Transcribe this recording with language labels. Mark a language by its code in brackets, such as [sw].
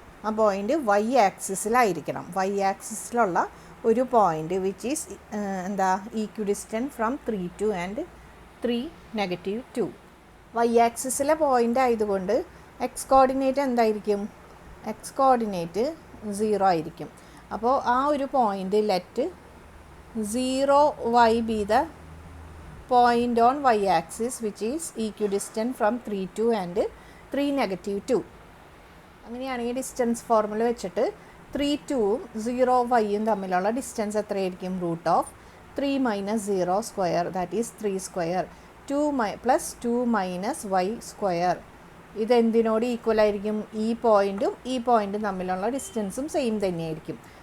[ml] ആ point y ആക്സിസിലായിരിക്കണം. y ആക്സിസിലുള്ള ഒരു point [en] which is [ml] എന്താ [en] Equidistant from 3 to and 3 - 2. [ml] y ആക്സിസിലെ point ആയതുകൊണ്ട് എക്സ് കോർഡിനേറ്റ് എന്തായിരിക്കും, എക്സ് കോർഡിനേറ്റ് 0 ആയിരിക്കും. അപ്പോൾ ആ ഒരു point [en] Let 0y be the point on y axis which is equidistant from 3 to and 3 - 2. [ml] അങ്ങനെയാണെങ്കിൽ ഡിസ്റ്റൻസ് ഫോർമുല വെച്ചിട്ട് 3 2ഉം 0y തമ്മിലുള്ള ഡിസ്റ്റൻസ് എത്രയായിരിക്കും, root of 3 minus 0 square that is 3 square 2 plus 2 minus y square. ഇതെന്തിനോട് equal ആയിരിക്കും, ഈ പോയിൻറ്റും ഈ പോയിൻറ്റും തമ്മിലുള്ള ഡിസ്റ്റൻസും same തന്നെയായിരിക്കും.